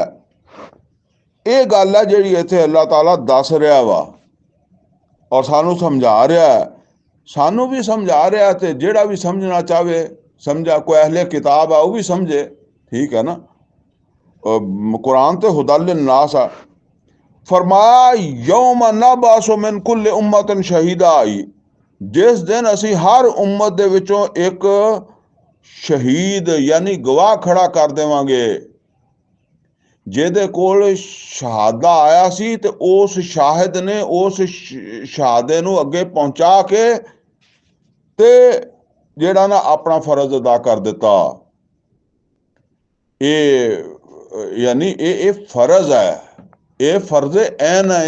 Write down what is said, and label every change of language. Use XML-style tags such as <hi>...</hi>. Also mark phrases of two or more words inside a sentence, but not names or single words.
<pa>ਇਹ ਗੱਲ ਹੈ ਜਿਹੜੀ ਇੱਥੇ ਅੱਲਾਹ ਤਾਲਾ ਦੱਸ ਰਿਹਾ ਵਾ ਔਰ ਸਾਨੂੰ ਸਮਝਾ ਰਿਹਾ, ਸਾਨੂੰ ਵੀ ਸਮਝਾ ਰਿਹਾ, ਤੇ ਜਿਹੜਾ ਵੀ ਸਮਝਣਾ ਚਾਹਵੇ ਸਮਝਾ। ਕੋਈ ਅਹਲੇ ਕਿਤਾਬ ਆ ਉਹ ਵੀ ਸਮਝੇ, ਠੀਕ ਹੈ ਨਾ। ਕੁਰਾਨ ਤੇ</pa> <ar>هدى للناس</ar> <pa>ਆ। फरमाया</pa> <ar>يوم نبعث من كل أمة شهيدا,</ar> <pa>ਜਿਸ ਦਿਨ ਅਸੀਂ ਹਰ ਉਮਤ ਦੇ ਵਿਚੋਂ ਇਕ ਸ਼ਹੀਦ ਯਾਨੀ ਗਵਾਹ ਖੜ੍ਹਾ ਕਰ ਦੇਵਾਂਗੇ, ਜਿਹਦੇ ਕੋਲ ਸ਼ਹਾਦਾ ਆਇਆ ਸੀ ਤੇ ਉਸ ਸ਼ਾਹਿਦ ਨੇ ਉਸ ਸ਼ਹਾਦੇ ਨੂੰ ਅੱਗੇ ਪਹੁੰਚਾ ਕੇ ਤੇ ਜਿਹੜਾ ਨਾ ਆਪਣਾ ਫਰਜ਼ ਅਦਾ ਕਰ ਦਿੱਤਾ। ਇਹ ਯਾਨੀ ਇਹ ਫਰਜ਼ ਹੈ, ਇਹ ਫਰਜ਼ ਐਨ ਹੈ।</pa>